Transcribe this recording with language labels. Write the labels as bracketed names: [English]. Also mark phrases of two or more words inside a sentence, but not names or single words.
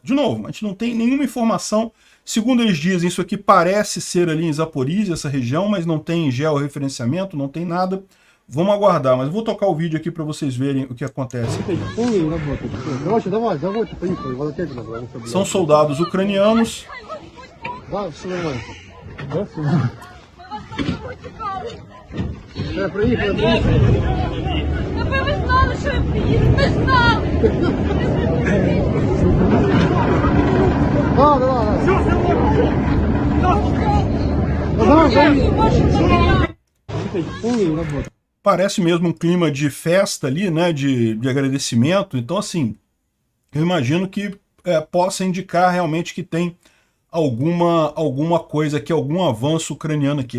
[Portuguese] De novo, a gente não tem nenhuma informação. Segundo eles dizem, isso aqui parece ser ali em Zaporizhia, essa região, mas não tem georreferenciamento, não tem nada. Vamos aguardar, mas vou tocar o vídeo aqui para vocês verem o que acontece. São soldados ucranianos. [Ukrainian] Ви знали, що він приїде, ми знали! [Portuguese] Parece mesmo um clima de festa ali, né, de agradecimento. Então, assim, eu imagino que possa indicar realmente que tem alguma coisa aqui, algum avanço ucraniano aqui.